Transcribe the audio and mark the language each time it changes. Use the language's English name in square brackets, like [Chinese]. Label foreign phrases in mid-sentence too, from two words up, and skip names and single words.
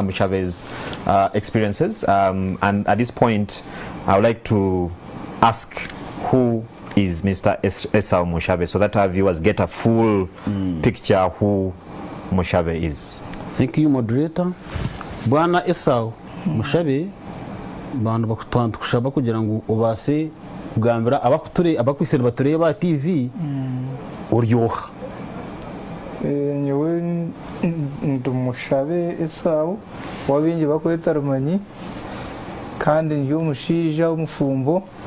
[English] Mushabe's experiences. And at this point, I would like to ask who is Mr. Esau Mushabe, so that our viewers get a full picture who Mushabe is. Thank you, moderator. [Nyankole] Bwana Esau Mushabe bantu bakushaba kugira ngo ubase kugambira abakwisera batureye ba TV uryoha. Nyewe Ndumushabe Esau wabingi bakweta Rumanyi kandi ndiyo mushija w'umufumbo